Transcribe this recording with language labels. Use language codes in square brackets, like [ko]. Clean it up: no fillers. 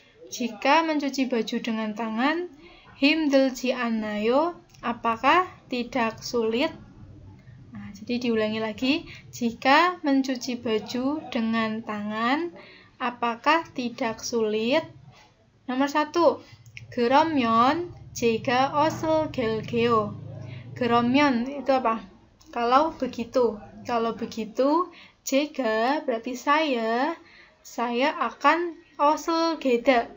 [id] jika mencuci baju dengan tangan, [ko] 힘들지 않나요? [id] Apakah tidak sulit? Nah, jadi diulangi lagi, jika mencuci baju dengan tangan, apakah tidak sulit? Nomor 1, [ko] 그러면 제가 옷을 갈게요. [id] 그러면 itu apa? Kalau begitu. Kalau begitu, 제가 berarti saya akan 옷을 geda.